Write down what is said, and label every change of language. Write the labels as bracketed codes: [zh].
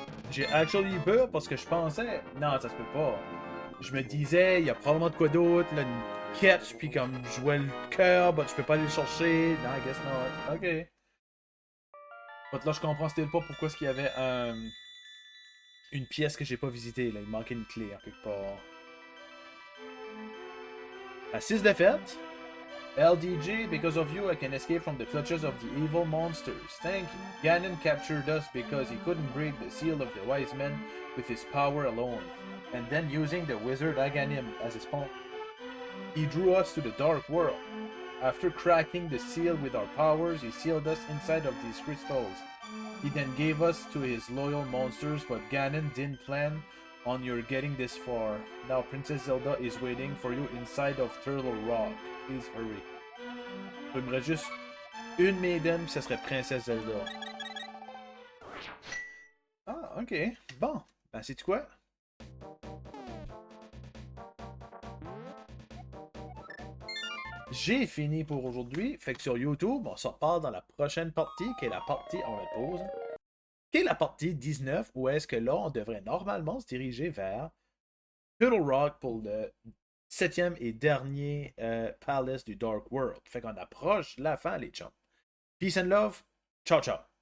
[fr] J'ai actually peur parce que je pensais, non, ça se peut pas. Je me disais, il y a probablement de quoi d'autre, là, une catch, puis comme je vois le cœur, bah tu peux pas aller le chercher. Non, [en] I guess not. [fr] Ok. But là, je comprends still pas pourquoi est-ce qu'il y avait une pièce que j'ai pas visitée, là. Il manquait une clé, en quelque part. À 6 défaites. [en] LDG, because of you, I can escape from the clutches of the evil monsters. Thank you. Ganon captured us because he couldn't break the seal of the wise men with his power alone. And then using the wizard Aghanim as his pawn, he drew us to the dark world. After cracking the seal with our powers, he sealed us inside of these crystals. He then gave us to his loyal monsters, but Ganon didn't plan on your getting this far. Now Princess Zelda is waiting for you inside of Turtle Rock. Please hurry. [fr] Il me reste juste une maiden, ce serait Princesse Zelda. Ah, ok. Bon. Ben, sais-tu quoi? J'ai fini pour aujourd'hui. Fait que sur YouTube, on se reparle dans la prochaine partie, qui est la partie, on la pause, qui est la partie 19, où est-ce que là, on devrait normalement se diriger vers Turtle Rock pour le 7e et dernier Palace du Dark World. Fait qu'on approche la fin, les chums. [en] Peace and love. [fr] Ciao, ciao.